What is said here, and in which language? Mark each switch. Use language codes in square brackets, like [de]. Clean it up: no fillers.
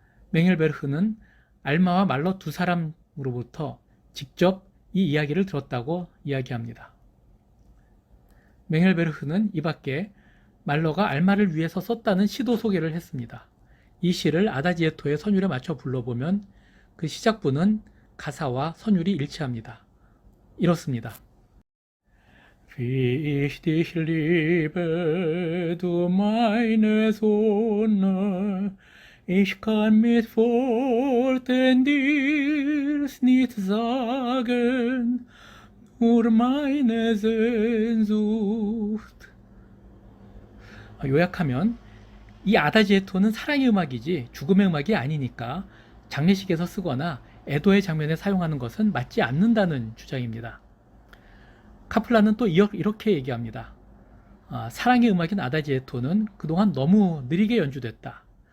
[ko] 맹헬베르크는 알마와 말러 두 사람으로부터 직접 이 이야기를 들었다고 이야기합니다. 맹헬베르크는 이 밖에 말러가 알마를 위해서 썼다는 시도 소개를 했습니다. 이 시를 아다지에토의 선율에 맞춰 불러보면 그 시작부는 가사와 선율이 일치합니다. 이렇습니다. [de] Wie ich dich liebe, du meine Sonne, ich kann mit Worten dir's nicht sagen, nur meine Sehnsucht. [ko] 요약하면 이 아다지에토는 사랑의 음악이지 죽음의 음악이 아니니까 장례식에서 쓰거나 애도의 장면에 사용하는 것은 맞지 않는다는 주장입니다. 카플라는 또 이렇게 얘기합니다. 사랑의 음악인 아다지에토는 그동안 너무 느리게 연주됐다.